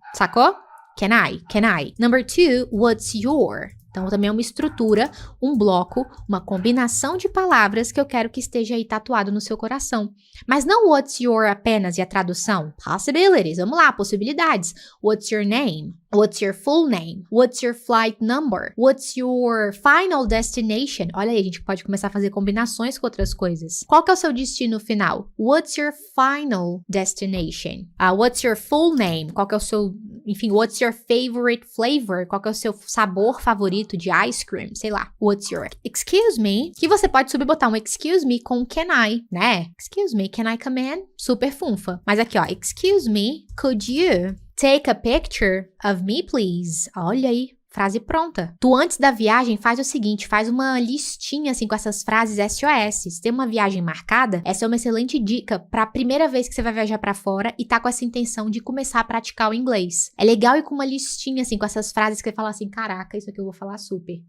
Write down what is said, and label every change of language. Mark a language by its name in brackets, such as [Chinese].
[English] Sacou? Can I? Can I? Number 2, what's your? [Portuguese] Então, também é uma estrutura, um bloco, uma combinação de palavras que eu quero que esteja aí tatuado no seu coração. Mas não [English] what's your [Portuguese] apenas e a tradução. Possibilities. Vamos lá, possibilidades. [English] What's your name? What's your full name? What's your flight number? What's your final destination? [Portuguese] Olha aí, a gente pode começar a fazer combinações com outras coisas. Qual que é o seu destino final? [English] What's your final destination? What's your full name? [Portuguese] Qual que é o seu... [English] Enfim, what's your favorite flavor? [Portuguese] Qual que é o seu sabor favorito de ice cream? Sei lá. [English] What's your... Excuse me. [Portuguese] Que você pode subbotar um [English] excuse me [Portuguese] com [English] can I, [Portuguese] né? [English] Excuse me, can I come in? [Portuguese] Super funfa. Mas aqui, ó. [English] Excuse me, could you... Take a picture of me, please. [Portuguese] Olha aí, frase pronta. Tu, antes da viagem, faz o seguinte, faz uma listinha, assim, com essas frases SOS. Se tem uma viagem marcada, essa é uma excelente dica pra primeira vez que você vai viajar pra fora e tá com essa intenção de começar a praticar o inglês. É legal ir com uma listinha, assim, com essas frases que você fala assim, caraca, isso aqui eu vou falar super.